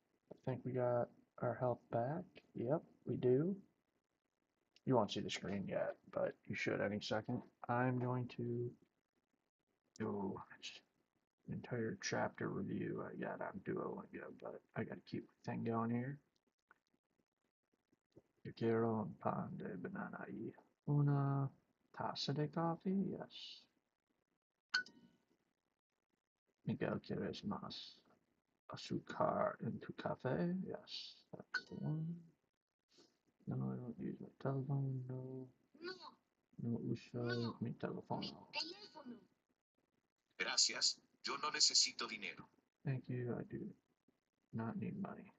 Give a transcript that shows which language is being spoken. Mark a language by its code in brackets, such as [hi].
[en] I think we got our health back. Yep, we do. You won't see the screen yet, but you should any second. I'm going to do an entire chapter review I got on Duolingo, but I gotta keep the thing going here. [es] Yo quiero un pan de banana y una taza de coffee? [en] Yes. [es] Miguel, ¿quieres más azúcar en tu café? [en] Yes, that's the one. No, I don't use my telephone. No. [es] No uso mi teléfono. Gracias. Yo no necesito dinero. [en] Thank you, I do not need money.